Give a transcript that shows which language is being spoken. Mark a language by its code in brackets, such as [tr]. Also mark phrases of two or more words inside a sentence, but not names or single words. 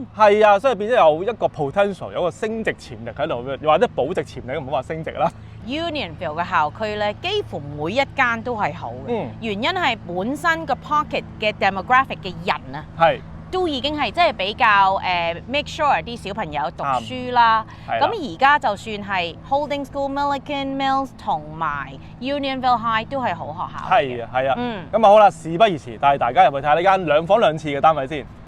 [yue] 係啊，所以變咗有一個 potential， 有一個升值潛力喺度，又或者保值潛力，唔好話升值啦。Unionville 嘅校區咧，幾乎每一間都係好嘅。原因係本身個 pocket 嘅 demographic 嘅人啊，都已經係即係比較 [en] make sure [yue] 啲小朋友讀書啦。咁而家就算係 Holding School、Milliken Mills 同埋 Unionville High 都係好學校。係啊，係啊。咁啊好啦，事不宜遲，帶大家入去睇下呢間2房2廁嘅單位先。